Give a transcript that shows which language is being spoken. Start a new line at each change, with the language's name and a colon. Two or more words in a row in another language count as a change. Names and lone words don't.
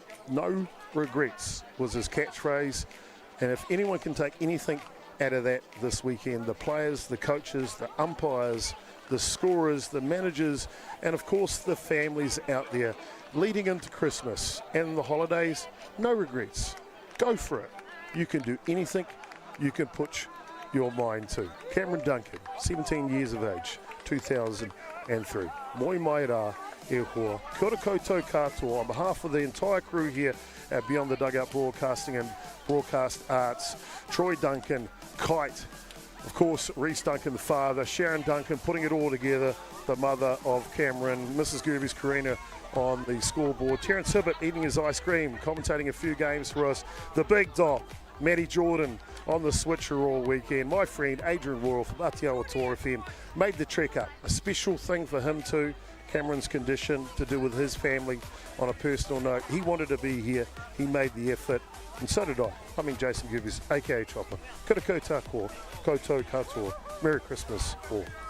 English: No regrets was his catchphrase. And if anyone can take anything out of that this weekend, the players, the coaches, the umpires, the scorers, the managers, and of course the families out there leading into Christmas and the holidays, no regrets. Go for it. You can do anything you can put your mind to. Cameron Duncan, 17 years of age, 2003.
Māori: Moi mai rā e hoa. Kia ora koutou katoa.
English: On behalf of the entire crew here at Beyond the Dugout Broadcasting and Broadcast Arts, Troy Duncan, Kite, of course, Reese Duncan, the father, Sharon Duncan, putting it all together, the mother of Cameron, Mrs. Gerbes, Karina, on the scoreboard. Terence Hibbert eating his ice cream, commentating a few games for us. The big dog, Matty Jordan, on the switcher all weekend. My friend Adrian Royal from Atiawa Toa FM made the trek up. A special thing for him too. Cameron's condition to do with his family on a personal note. He wanted to be here. He made the effort. And so did I. I mean Jason Gerbes, a.k.a. Chopper.
Māori: Kia ora koutou katoa.
English: Merry Christmas all.